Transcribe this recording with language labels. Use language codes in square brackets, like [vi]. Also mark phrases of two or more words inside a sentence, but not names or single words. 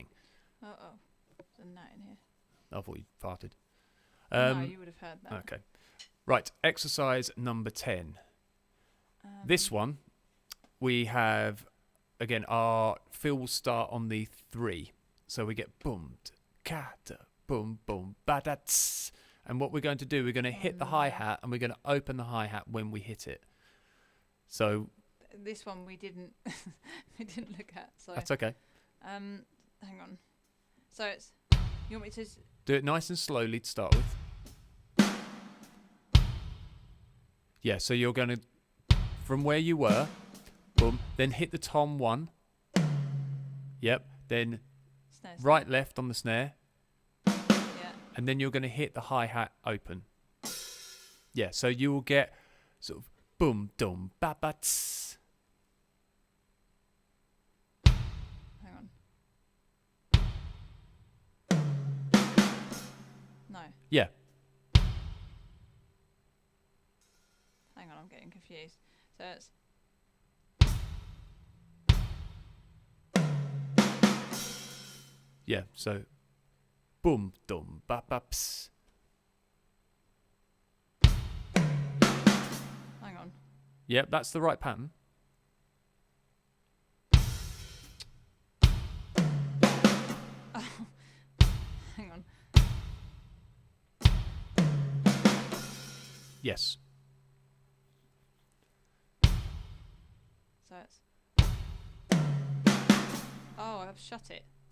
[en] Oh, there's a gnat in here. I thought you farted. No, you would have heard that. Okay. Right, exercise number 10. This one, we have, again, our fill will start on the 3. So we get boom, ka, da, boom, boom, ba, da, tss. And what we're going to do, we're going to hit the hi-hat, and we're going to open the hi-hat when we hit it. So This one we didn't we didn't look at. So that's okay. hang on. So it's, you want me to? Do it nice and slowly to start with. Yeah, so you're going to, from where you were, boom, then hit the tom 1. Yep, then Snare. right, left on the snare, Yeah. and then you're going to hit the hi-hat open. Yeah, so you will get sort of boom, dum, ba, ba, tss. Hang on. No. Yeah. Hang on, I'm getting confused. So it's Yeah, so boom, dum, ba, ba, ps. hang on. Yep, that's the right pattern. Hang on. Yes. So it's oh, I've shut it.